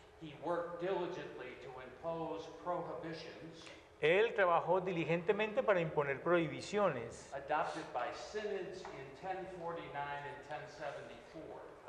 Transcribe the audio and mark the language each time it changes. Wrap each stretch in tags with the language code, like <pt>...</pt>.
<en>He worked diligently to impose prohibitions</en> <es>Él trabajó diligentemente para imponer prohibiciones</es> <en>adopted by synods in 1049 and 1074.</en>